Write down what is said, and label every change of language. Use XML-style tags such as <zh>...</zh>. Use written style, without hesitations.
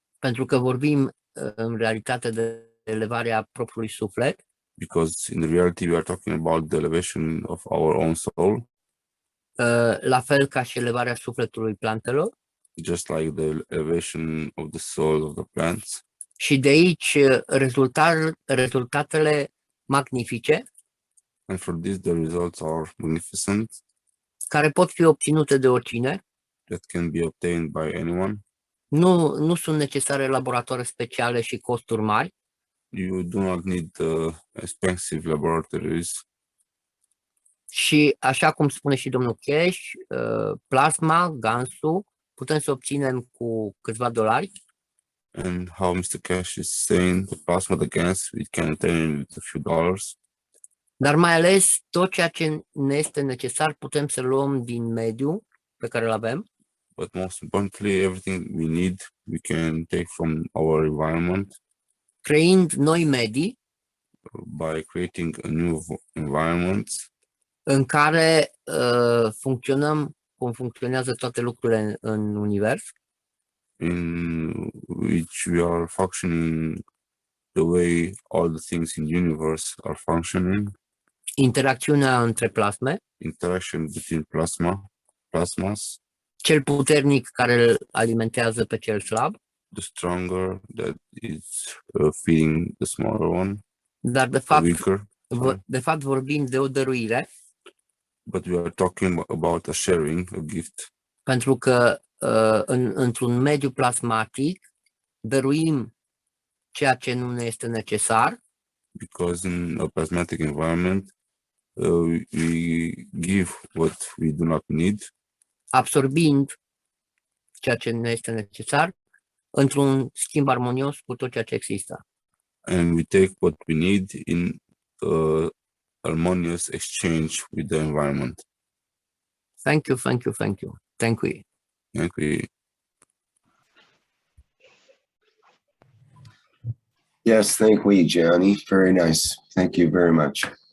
<ro>Pentru că vorbim în realitate de elevarea propriului suflet.</ro> <en>Because in reality we are talking about the elevation of our own soul.</en> <ro>La fel ca și elevarea sufletului plantelor.</ro> <en>Just like the elevation of the soul of the plants.</en> <ro>Și de aici rezultatele magnifice.</ro> <en>And for this the results are magnificent.</en> <ro>Care pot fi obținute de oricine.</ro> <en>That can be obtained by anyone.</en> <ro>Nu sunt necesare laboratoare speciale și costuri mari.</ro> <en>You do not need expensive laboratories.</en> <ro>Și așa cum spune și domnul Cash, plasma, gansul, putem să obținem cu câțiva dolari.</ro> <en>And how Mr. Cash is saying, the plasma, the gas, we can obtain with a few dollars.</en> <ro>Dar mai ales tot ceea ce ne este necesar putem să luăm din mediul pe care îl avem.</ro> <en>But most importantly, everything we need, we can take from our environment.</en> <ro>Creând noi medii.</ro> <en>By creating a new environment.</en> <ro>În care funcționăm cum funcționează toate lucrurile în univers.</ro> <en>In which we are functioning the way all the things in the universe are functioning.</en> <ro>Interacțiunea între plasme.</ro> <en>Interaction between plasmas.</en> <ro>Cel puternic care îl alimentează pe cel slab.</ro> <en>The stronger that is feeding the smaller one.</en> <ro>Dar de fapt vorbim de o dăruire.</ro> <en>But we are talking about a sharing, a gift.</en> <ro>Pentru că într-un mediu plasmatic dăruim ceea ce nu ne este necesar.</ro> <en>Because in a plasmatic environment, we give what we do not need.</en> <ro>Absorbind ceea ce ne este necesar într-un schimb armonios cu tot ceea ce există.</ro> <en>And we take what we need in harmonious exchange with the environment. Thank you, thank you, thank you. Thank you. Thank you. Yes, thank we, Gianni. Very nice. Thank you very much.</en>